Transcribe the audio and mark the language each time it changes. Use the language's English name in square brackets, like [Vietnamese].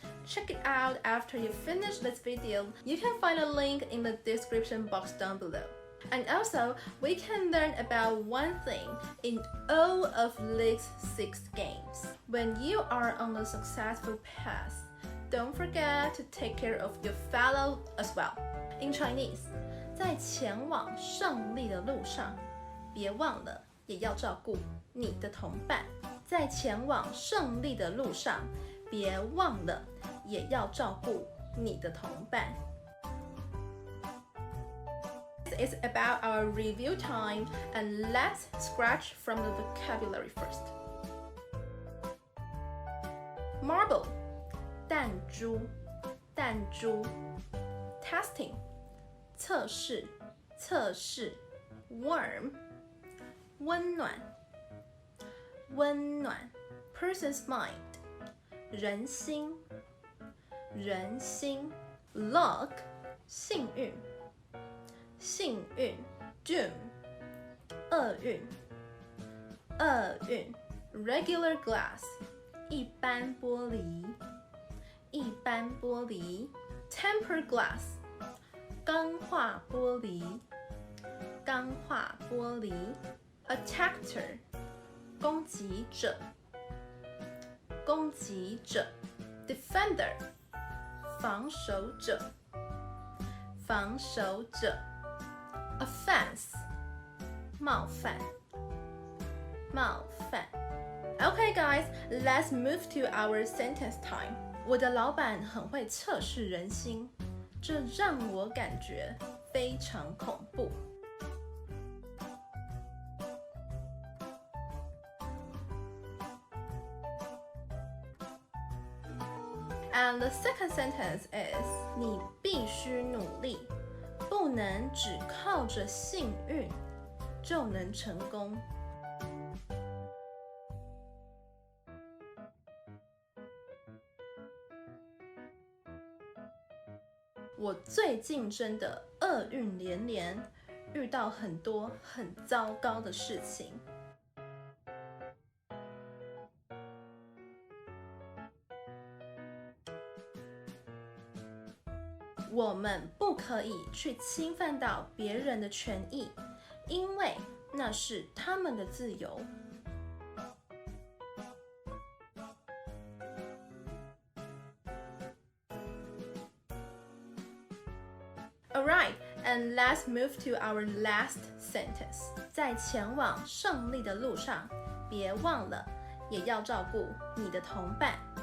[English] Check it out after you finish this video. You can find a link in the description box down below. And also, we can learn about one thing in all of these 6 games. When you are on a successful path, don't forget to take care of your fellow as well. In Chinese, [Chinese] 在前往胜利的路上，别忘了也要照顾你的同伴。在前往胜利的路上，别忘了也要照顾你的同伴。 [English] It's about our review time, and let's scratch from the vocabulary first. [Chinese] Marble, 弹珠，弹珠。 Testing, 测试，测试。 Warm, 温暖，温暖。 Person's mind, 人心，人心。 Luck, 幸运。幸运 Doom 厄运厄运 Regular glass 一般玻璃一般玻璃 Tempered glass 钢化玻璃钢化玻璃 Attacker 攻击者攻击者 Defender 防守者防守者Offense, 冒犯，冒犯。 [English] Okay, guys, let's move to our sentence time. [Chinese] 我的老板很会测试人心，这让我感觉非常恐怖。 [English] And the second sentence is [Chinese] 你必须努力。不能只靠着幸运就能成功。我最近真的厄运连连，遇到很多很糟糕的事情。我们不可以去侵犯到别人的权益，因为那是他们的自由。 [English] Alright, and let's move to our last sentence. [Chinese] 在前往胜利的路上，别忘了，也要照顾你的同伴。